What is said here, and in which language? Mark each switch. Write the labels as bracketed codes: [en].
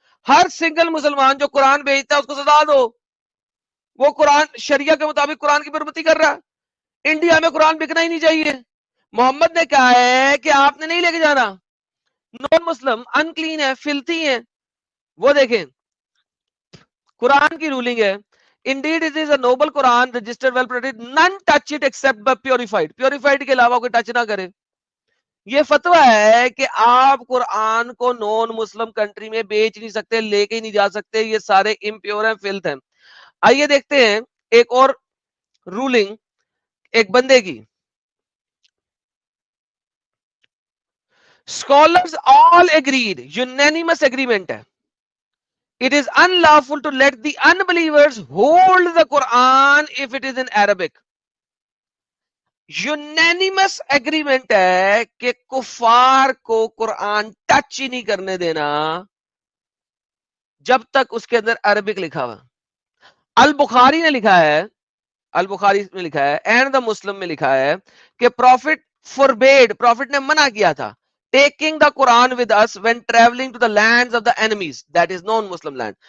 [ur] ہر single مسلمان جو قرآن بیچتا ہے اس کو سزا دو. وہ قرآن شریعہ کے مطابق قرآن کی بے حرمتی کر رہا ہے. انڈیا میں قرآن بکنا ہی نہیں چاہیے. محمد نے کہا ہے کہ آپ نے نہیں لے کے جانا. نان مسلم انکلین ہے, فلتی ہیں. وہ دیکھیں قرآن کی رولنگ ہے, [en] indeed it is a noble Quran registered well protected, none touch it except by purified. Purified [ur] کے علاوہ کوئی ٹچ نہ کرے. یہ فتویٰ ہے کہ آپ قرآن کو نون مسلم کنٹری میں بیچ نہیں سکتے, لے کے نہیں جا سکتے, یہ سارے امپیور ہیں, فلتھ ہیں. آئیے دیکھتے ہیں ایک اور رولنگ ایک بندے کی. [en] Scholars all agreed, unanimous agreement ہے, it is unlawful to let the unbelievers hold the Quran if it is in Arabic. [ur] Unanimous agreement ہے کہ کفار کو قرآن ٹچ ہی نہیں کرنے دینا جب تک اس کے اندر عربک لکھا ہوا. البخاری نے لکھا ہے, البخاری میں لکھا ہے اینڈ دا مسلم میں لکھا ہے کہ پروفٹ فوربیڈ, پروفٹ نے منع کیا تھا [en] taking the Quran with us when traveling to the lands of the enemies, that is non Muslim land.